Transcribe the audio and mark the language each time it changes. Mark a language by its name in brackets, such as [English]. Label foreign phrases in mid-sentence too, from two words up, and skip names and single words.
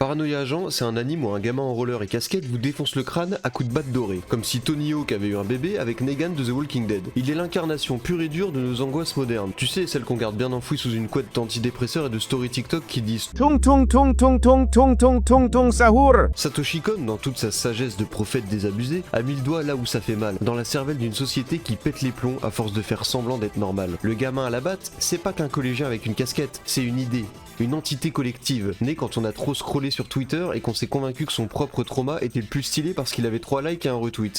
[French] Paranoia Agent, c'est un anime où un gamin en roller et casquette vous défonce le crâne à coups de batte dorée, comme si Tony Hawk avait eu un bébé avec Negan de The Walking Dead. Il est l'incarnation pure et dure de nos angoisses modernes. Tu sais, celles qu'on garde bien enfouies sous une couette d'antidépresseurs et de story TikTok qui disent Tung tung tung tung tung tung tung tung tung sahur. Satoshi Kon, dans toute sa sagesse de prophète désabusé, a mis le doigt là où ça fait mal, dans la cervelle d'une société qui pète les plombs à force de faire semblant d'être normale. Le gamin à la batte, c'est pas qu'un collégien avec une casquette, c'est une idée. Une entité collective, née quand on a trop scrollé sur Twitter et qu'on s'est convaincu que son propre trauma était le plus stylé parce qu'il avait 3 likes et un retweet.